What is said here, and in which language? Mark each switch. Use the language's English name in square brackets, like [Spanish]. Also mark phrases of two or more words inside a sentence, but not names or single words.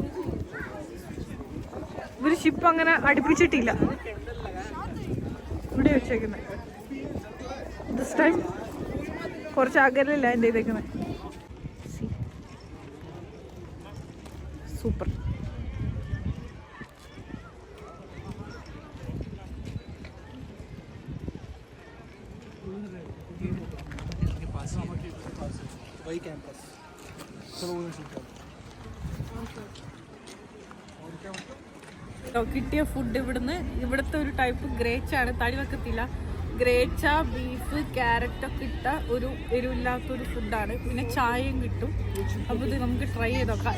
[Malayalam] ഒരു ഷിപ്പ് അങ്ങനെ അടുപ്പിച്ചിട്ടില്ല, ഇവിടെ വെച്ചേക്കുന്നത്. [English] this time [Malayalam] കുറച്ച് അകലെ ലാൻഡ് ചെയ്തേക്കുന്നത്. സൂപ്പർ. [Hindi] वही कैंपस चलो वो शूट कर। [Malayalam] കിട്ടിയ ഫുഡ് ഇവിടുത്തെ ഒരു ടൈപ്പ് ഗ്രേച്ചാണ്, തടി വെക്കത്തില്ല. ഗ്രേച്ച, ബീഫ്, ക്യാരറ്റൊക്കെ ഇട്ട ഒരു എരിവില്ലാത്തൊരു ഫുഡാണ്. പിന്നെ ചായയും കിട്ടും. അപ്പോൾ ഇത് നമുക്ക് ട്രൈ ചെയ്ത് നോക്കാം.